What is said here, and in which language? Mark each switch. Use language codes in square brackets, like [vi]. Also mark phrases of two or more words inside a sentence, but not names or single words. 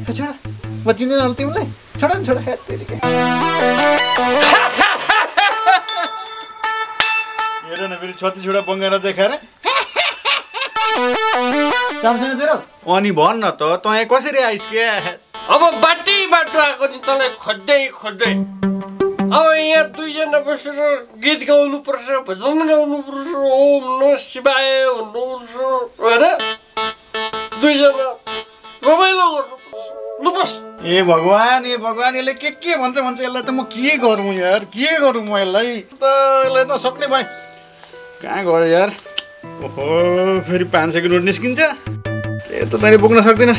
[ne] छोडा म चिन्दैन होला तिमीलाई। छोडा तेरिका हेर न फेरि छत्ती छोडा बङ्गाएर देखाएर काम छैन तेरो। अनि भन् न त तँ कसरी आइस क्या? अब बाटो आएको नि तँलाई खोज्दै अब यहाँ दुईजना बसेर गीत गाउनु पर्छ, भजन गाउनु पर्छ, [sa] ओम नमः शिवाय [ne] भन्नुपर्छ होइन? दुईजना रमाइलो गर्नुपर्छ। लु बस। ए भगवान् यसले के भन्छ यसलाई त म के गरौँ यार? के गरौँ म यसलाई? त यसलाई नसक्ने भएँ। कहाँ गयो यार? ओहो फेरि 500 को नोट निस्किन्छ। ए त तैँले बोक्न सक्दैनस्।